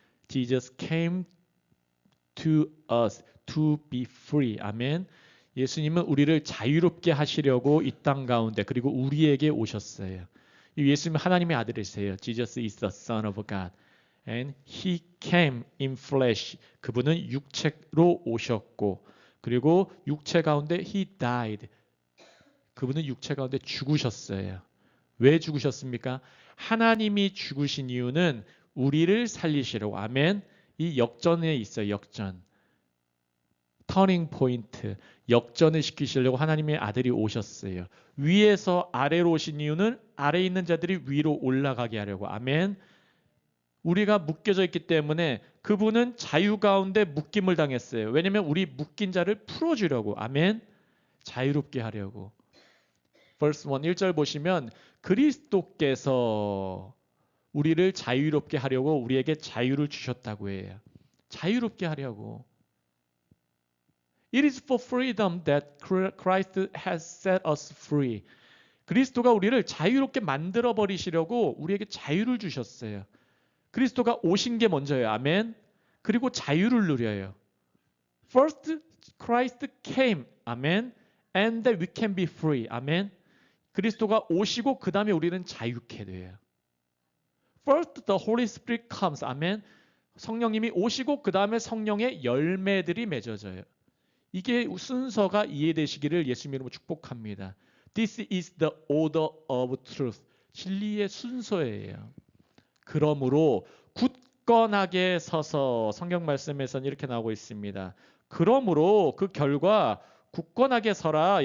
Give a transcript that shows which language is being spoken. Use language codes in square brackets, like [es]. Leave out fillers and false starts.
[en] Jesus came to us to be free. [ko] 아멘. 예수님은 우리를 자유롭게 하시려고 이 땅 가운데 그리고 우리에게 오셨어요. 예수님은 하나님의 아들이세요. [en] Jesus is the Son of God. And He came in flesh. [ko] 그분은 육체로 오셨고 그리고 육체 가운데 [en] He died. [ko] 그분은 육체 가운데 죽으셨어요. 왜 죽으셨습니까? 하나님이 죽으신 이유는 우리를 살리시려고. 아멘. 이 역전에 있어요. 역전. 터닝 포인트. 역전을 시키시려고 하나님의 아들이 오셨어요. 위에서 아래로 오신 이유는 아래에 있는 자들이 위로 올라가게 하려고. 아멘. 우리가 묶여져 있기 때문에 그분은 자유 가운데 묶임을 당했어요. 왜냐하면 우리 묶인 자를 풀어주려고. 아멘. 자유롭게 하려고. verse 1, 1절 보시면 그리스도께서 우리를 자유롭게 하려고 우리에게 자유를 주셨다고 해요. 자유롭게 하려고. [en] It is for freedom that Christ has set us free. [ko] 그리스도가 우리를 자유롭게 만들어 버리시려고 우리에게 자유를 주셨어요. 그리스도가 오신 게 먼저예요. 아멘. 그리고 자유를 누려요. [en] First, Christ came. [ko] 아멘. [en] And that we can be free. 아멘. [ko] 그리스도가 오시고 그 다음에 우리는 자유케 돼요. [en] First, the Holy Spirit comes. 아멘. [ko] 성령님이 오시고 그 다음에 성령의 열매들이 맺어져요. 이게 순서가 이해되시기를 예수님 이름으로 축복합니다. [en] This is the order of truth. [ko] 진리의 순서예요. 그러므로 굳건하게 서서 성경 말씀에서는 이렇게 나오고 있습니다. 그러므로 그 결과 굳건하게 서라.